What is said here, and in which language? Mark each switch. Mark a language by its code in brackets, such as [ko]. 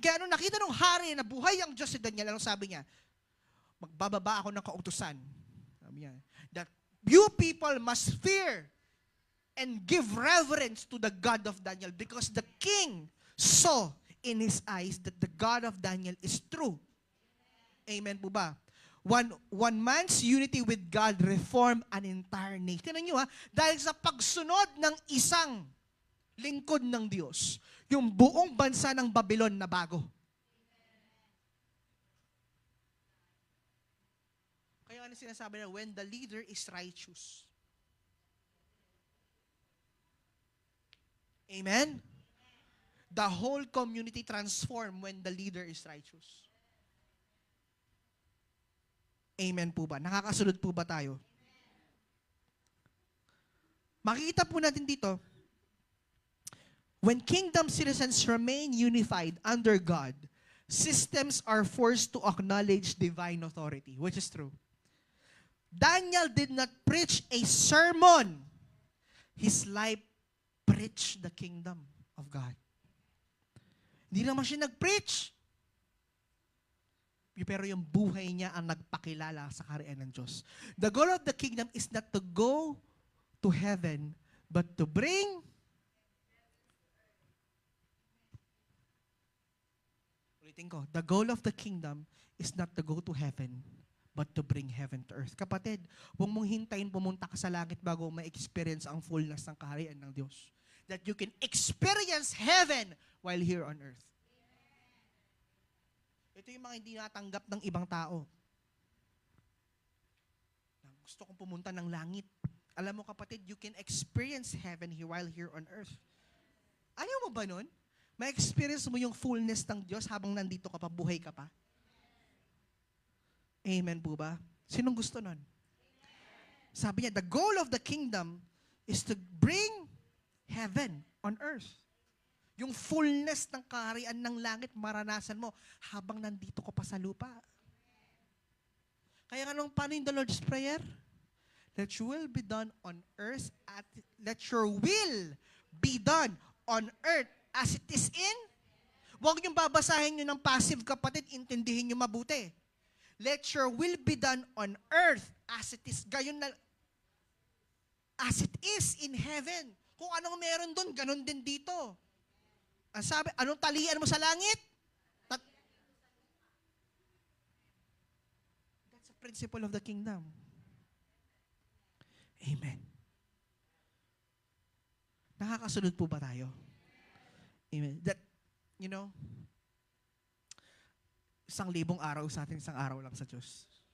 [tl] Kaya nung nakita ng hari na buhay ang Diyos si Daniel, anong sabi niya? Magbababa ako ng kautusan. [en] Sabi niya, that you people must fear and give reverence to the God of Daniel because the king saw in his eyes that the God of Daniel is true. [tl] Amen po ba? [en] One man's unity with God reformed an entire nation. [tl] Tignan nyo ha, dahil sa pagsunod ng isang lingkod ng Diyos, yung buong bansa ng Babylon na bago. Kaya ano sinasabi na, [en] when the leader is righteous. Amen? The whole community transform when the leader is righteous. [tl] Amen po ba? Nakakasunod po ba tayo? Makikita po natin dito, [en] when kingdom citizens remain unified under God, systems are forced to acknowledge divine authority, which is true. Daniel did not preach a sermon. His life preached the kingdom of God. [tl] Hindi naman siya nag-preach. Pero yung buhay niya ang nagpakilala sa kaharian ng Diyos. [en] The goal of the kingdom is not to go to heaven, but to bring the goal of the kingdom is not to go to heaven, but to bring heaven to earth. [tl] Kapatid, huwag mong hintayin pumunta ka sa langit bago ma-experience ang fullness ng kaharian ng Diyos. [en] That you can experience heaven while here on earth. [tl] Ito yung mga hindi natanggap ng ibang tao. Gusto kong pumunta ng langit. Alam mo kapatid, [en] you can experience heaven here while here on earth. [tl] Ayaw mo ba nun? Ma-experience mo yung fullness ng Diyos habang nandito ka pa, buhay ka pa? Amen po ba? Sinong gusto nun? [en] Sabi niya, the goal of the kingdom is to bring heaven on earth. [tl] Yung fullness ng kaharian ng langit, maranasan mo habang nandito ka pa sa lupa. Kaya paano yung the Lord's Prayer? [en] Let your will be done on earth, let your will be done on earth as it is in. [tl] Huwag niyong babasahin nyo ng passive, kapatid, intindihin nyo mabuti. [en] Let your will be done on earth as it is. [tl] Gayon na, [en] as it is in heaven. [tl] Kung anong meron doon, ganon din dito. Ang sabi, anong talian mo sa langit? [en] That's a principle of the kingdom. Amen. [tl] Nakakasunod po ba tayo? Amen. [en] That, you know, [tl] 1,000 araw sa atin, 1 araw lang sa Diyos.